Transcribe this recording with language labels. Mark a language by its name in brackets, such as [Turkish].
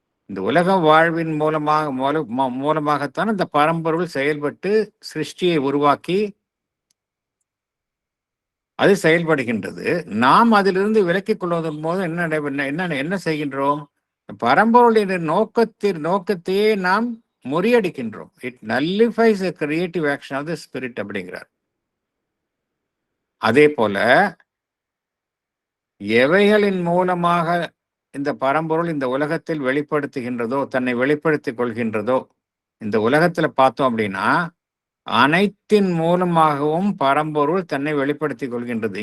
[Tamil] இந்த உலக வாழ்வின் மூலமாகத்தான் இந்த பரம்பொருள் செயல்பட்டு சிருஷ்டியை உருவாக்கி அது செயல்படுகின்றது. நாம் அதிலிருந்து விலக்கிக் கொள்வதன் போது என்ன செய்கின்றோம்? பரம்பொருளின் நோக்கத்தையே நாம் முறியடிக்கின்றோம். [English] It nullifies a creative action of the spirit அப்படிங்கிறார். [Tamil] அதே போல எவைகளின் மூலமாக இந்த பரம்பொருள் இந்த உலகத்தில் வெளிப்படுத்துகின்றதோ, தன்னை வெளிப்படுத்திக் கொள்கின்றதோ, இந்த உலகத்துல பார்த்தோம் அப்படின்னா அனைத்தின் மூலமாகவும் பரம்பொருள் தன்னை வெளிப்படுத்திக் கொள்கின்றது.